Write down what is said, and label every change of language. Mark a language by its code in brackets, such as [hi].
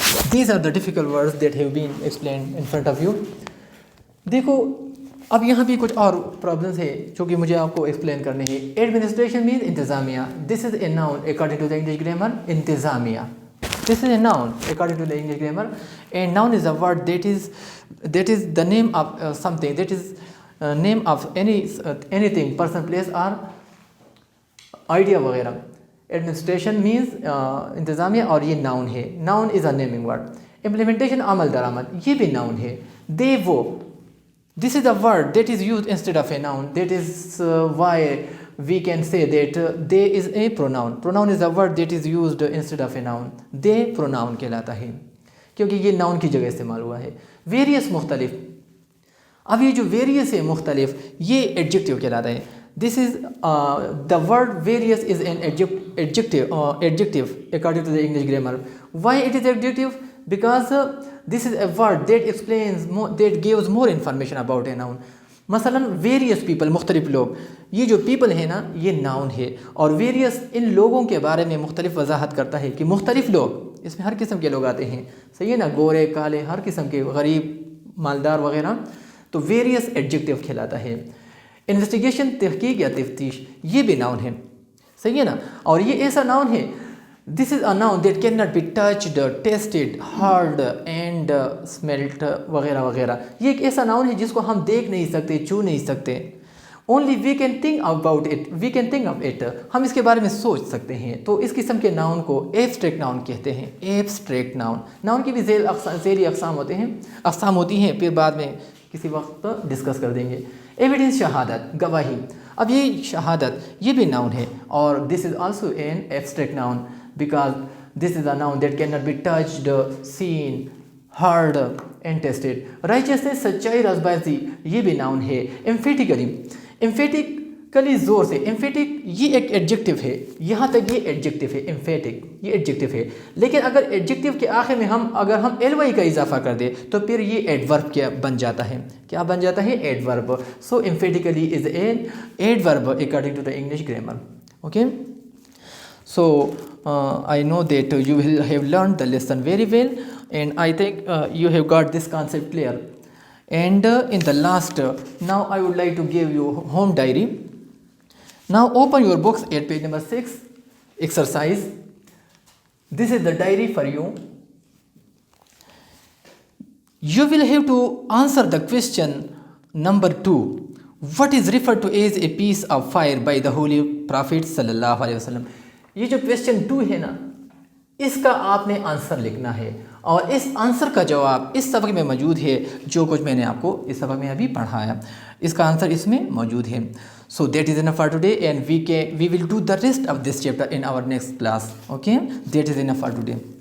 [en] These are the difficult words that have been explained in front of you. [ur] دیکھو اب یہاں بھی کچھ اور پرابلمس ہے جو کہ مجھے آپ کو ایکسپلین کرنے ہیں. ایڈمنسٹریشن مینز انتظامیہ. [en] This is a noun according to the English grammar. انتظامیہ، this is a noun according to the English grammar, and noun is a word that is the name of something, that is name of anything, person, place or idea وغیرہ. [ur] Administration means انتظامیہ اور یہ noun ہے. [en] Noun is a naming word. [ur] Implementation عمل درآمد، یہ بھی noun ہے. [en] They وہ، this is a word that is used instead of a noun. That is why we can say that they is a pronoun. Pronoun is a word that is used instead of a noun. They pronoun [ur] کہلاتا ہے. کیونکہ یہ noun کی جگہ استعمال ہوا ہے. Various مختلف. اب یہ جو ویریس ہے مختلف یہ ایڈجیکٹیو کہلاتا ہے. [en] This is the word various is an adjective according to the English grammar. Why it is adjective? Because this is a word that explains more, that gives more information about a noun. [ur] مثلا various people مختلف لوگ, یہ جو people ہے نا یہ noun ہے, اور ویریس ان لوگوں کے بارے میں مختلف وضاحت کرتا ہے کہ مختلف لوگ, اس میں ہر قسم کے لوگ آتے ہیں, صحیح ہے نا, گورے کالے ہر قسم کے, غریب مالدار وغیرہ, تو ویریس ایڈجیکٹیو کہلاتا ہے. انویسٹیگیشن تحقیق یا تفتیش یہ بھی ناؤن ہے, صحیح ہے نا, اور یہ ایسا ناؤن ہے. [en] This is a noun that cannot be touched, tasted, heard and smelt وغیرہ وغیرہ. [ur] یہ ایک ایسا ناؤن ہے جس کو ہم دیکھ نہیں سکتے, چھو نہیں سکتے. [en] Only we can think about it, we can think of it. [ur] ہم اس کے بارے میں سوچ سکتے ہیں. تو اس قسم کے ناؤن کو ایبسٹریکٹ ناؤن کہتے ہیں. Abstract noun. ناؤن کی بھی ذیلی اقسام ہوتی ہیں, پھر بعد میں کسی وقت ڈسکس کر دیں گے. ایویڈنس شہادت, گواہی. اب یہ شہادت یہ بھی ناؤن ہے, اور [en] This is also an abstract noun because this is a noun that cannot be touched, seen, heard and tasted. [ur] Righteousness سچائی رازبازی یہ بھی ناؤن ہے. emphatically زور سے, emphatic یہ ایک ایڈجیکٹیو ہے, یہاں تک یہ ایڈجیکٹیو ہے. emphatic یہ ایڈجیکٹیو ہے, لیکن اگر ایڈجیکٹیو کے آخر میں اگر ہم ly کا اضافہ کر دیں تو پھر یہ ایڈورب کیا بن جاتا ہے, کیا بن جاتا ہے, adverb. [en] so emphatically is an adverb according to the English grammar. Okay, so I know that you will have learned the lesson very well, and I think you have got this concept clear. And in the last, now I would like to give you home diary. Now open your books at page number 6, exercise. This is the diary for you. You will have to answer the question number 2. What is referred to as a piece of fire by the Holy Prophet sallallahu alaihi wasallam? [ur] یہ جو question 2 ہے نا, اس کا آپ نے answer لکھنا ہے, اور اس آنسر کا جواب اس سبق میں موجود ہے. جو کچھ میں نے آپ کو اس سبق میں ابھی پڑھایا اس کا آنسر اس میں موجود ہے. [en] So that is enough for today, and we will do the rest of this chapter in our next class. Okay, that is enough for today.